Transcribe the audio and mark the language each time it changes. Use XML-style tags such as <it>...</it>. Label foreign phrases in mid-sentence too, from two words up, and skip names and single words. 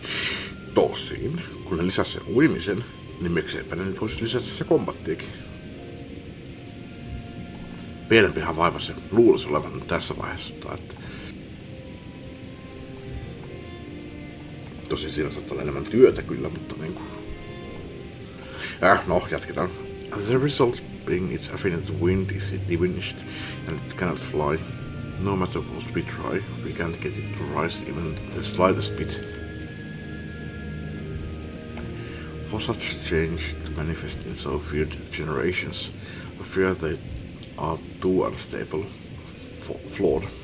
<fi>Tosin, kun ne lisäsi sen uimisen, niin mikseipä ne voisi lisätä se kombattiikin. Pienempihän vaiva se luulisi olevan tässä vaiheessa, että tosin siinä saattaa olla enemmän työtä kyllä, mutta niinku no, jatketaan.</fi> <en>The result being its affinity to wind is diminished and it cannot fly. No matter what we try, we can't get it to rise even the slightest bit. For such change to manifest in so few generations, I fear they are too unstable, flawed.</en>